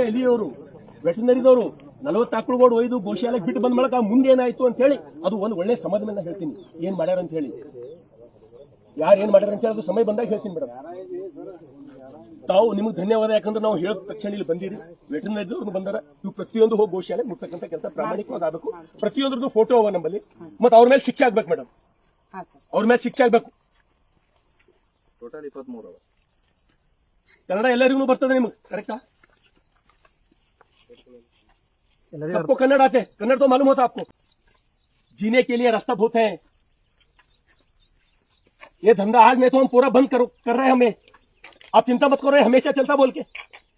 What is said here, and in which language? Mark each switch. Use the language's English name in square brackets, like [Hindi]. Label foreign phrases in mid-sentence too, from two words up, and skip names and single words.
[Kannada] ಎಲಿಯವರು ವೆಟರ್ನರಿದವರು 40 ಆಕಳುಗಳು ಒಯ್ದು ಗೋಶಾಲೆಗೆ ಬಿಟ್ಟು ಬಂದ ಮೂಲಕ ಮುಂದೆ ಏನಾಯ್ತು ಅಂತ ಹೇಳಿ ಅದು ಒಂದು ಒಳ್ಳೆ ಸಮಯದ ಮೇಲೆ ಹೇಳ್ತೀನಿ ಏನ್ ಮಾಡ್ಯಾರ ಅಂತ ಹೇಳಿ ಯಾರು ಏನ್ ಮಾಡ್ಯಾರ ಅಂತ ಹೇಳಿ ಅದು ಸಮಯ ಬಂದಾಗ ಹೇಳ್ತೀನಿ ಮೇಡಮ್ ತಾವು ನಿಮಗೆ ಧನ್ಯವಾದ ಯಾಕಂದ್ರೆ ನಾವು ಹೇಳಿದ ತಕ್ಷಣ ಇಲ್ಲಿ ಬಂದಿರಿ ವೆಟರ್ನರಿದವ್ರು ಬಂದಾರ ಇವು ಪ್ರತಿಯೊಂದು ಹೋಗಿ ಗೋಶಾಲೆ ಮುಟ್ತಕ್ಕಂಥ ಕೆಲಸ ಪ್ರಾಮಾಣಿಕವಾಗಿ ಆಗಬೇಕು ಪ್ರತಿಯೊಂದ್ರದ್ದು ಫೋಟೋ ಅವ ನಮ್ಮಲ್ಲಿ ಮತ್ತೆ ಅವ್ರ ಮೇಲೆ ಶಿಕ್ಷೆ ಆಗ್ಬೇಕು ಮೇಡಮ್ ಅವ್ರ ಮೇಲೆ ಶಿಕ್ಷೆ ಆಗ್ಬೇಕು ಟೋಟಲ್ 23 [Hindi] कन्नड़ [Kannada] ಎಲ್ಲರಿಗೂ ಬರ್ತದೆ ನಿಮಗೆ [Hindi] करेक्टा सबको कन्नड़ आते कन्नड़ तो मालूम होता आपको जीने के लिए रास्ता बहुत है ये धंधा आज नहीं तो हम पूरा बंद कर रहे हैं हमें आप चिंता मत करो हमेशा चलता बोल के